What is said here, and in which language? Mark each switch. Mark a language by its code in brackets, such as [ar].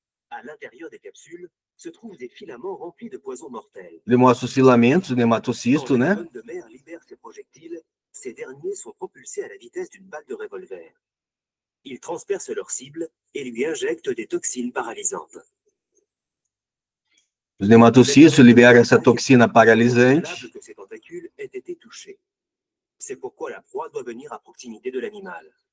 [fr] À l'intérieur des capsules se trouvent des filaments remplis de poisons mortels. [pt] Ele mostra os filamentos do nematocisto, né? [fr] Quand l'anémone de mer libère ses projectiles, ces derniers sont propulsés à la vitesse d'une balle de revolver. Ils transpercent leur cible et lui injectent des toxines paralysantes. [pt] Os nematocistos liberam essa toxina paralisante. [fr] Que ces tentacules aient été touchés. C'est pourquoi la proie doit venir à proximité de l'animal.